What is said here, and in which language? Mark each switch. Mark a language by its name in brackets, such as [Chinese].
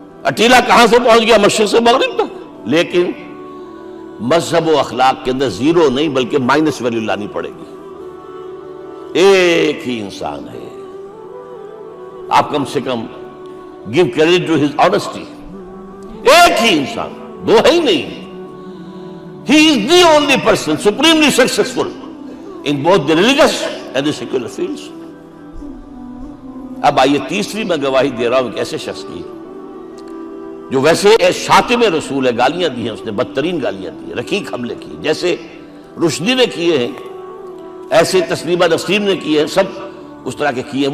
[Urdu] اٹیلا کہاں سے پہنچ گیا؟ مشرق سے مغرب تک. لیکن مذہب و اخلاق کے اندر زیرو نہیں بلکہ مائنس ویلیو لانی پڑے گی. ایک ہی انسان ہے، آپ کم سے کم [English] give credit to his honesty. [Urdu] ایک ہی انسان، دو ہے ہی نہیں. [English] He is the only person supremely successful in both the religious and the secular fields. [Urdu] اب آئیے تیسری میں گواہی دے رہا ہوں ایک ایسے شخص کی جو ویسے شاتم رسول ہے، گالیاں دی ہیں اس نے، بدترین گالیاں دی ہیں، رقیق حملے کی، جیسے رشدی نے کیے ہیں، ایسے تسلیمہ نسرین نے کیے ہیں، سب اس طرح کے کیے ہیں.